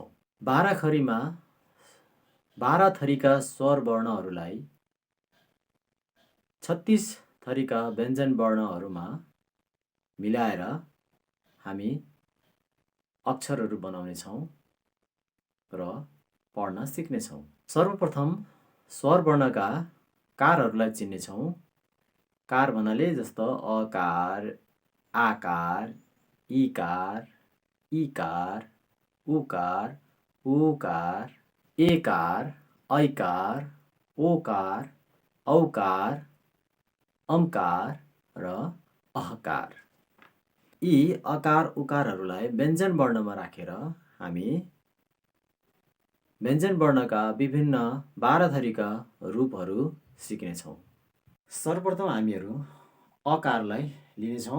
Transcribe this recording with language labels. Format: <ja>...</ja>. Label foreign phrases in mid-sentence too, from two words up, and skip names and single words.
<ne>12 खरीमा 12 थरीका स्वर वर्णहरूलाई 36 थरीका व्यञ्जन वर्णहरूमा मिलाएर हामी अक्षरहरू बनाउनेछौँ र पढ्न सिक्नेछौँ। सर्वप्रथम स्वर वर्णका कारहरूलाई चिन्नेछौँ। कार भन्नाले जस्तो अकार, आकार, इकार, इकार, उकार, ऊकार, एकार, ऐकार, ओकार, औकार, अम्कार र अहकार। यी अकार उकारहरूलाई व्यञ्जन वर्णमा राखेर हामी व्यञ्जन वर्णका विभिन्न 12 थरीका रूपहरू सिक्नेछौँ। सर्वप्रथम हामीहरू अकारलाई लिनेछौँ।</ne>